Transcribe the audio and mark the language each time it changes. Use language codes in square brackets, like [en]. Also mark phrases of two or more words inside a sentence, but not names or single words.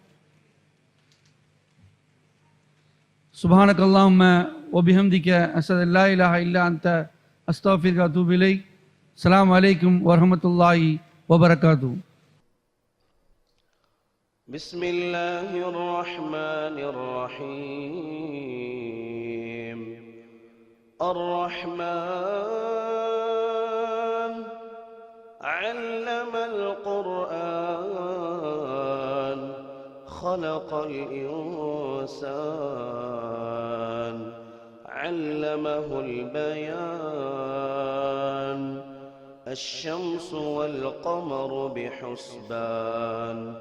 [ar] سبحانك اللهم وبحمدك أشهد أن لا إله إلا أنت أستغفرك وأتوب إليك. السلام عليكم ورحمة الله وبركاته. بسم الله الرحمن الرحيم. الرحمن علم القرآن خلق الإنسان علمه البيان الشمس والقمر بحسبان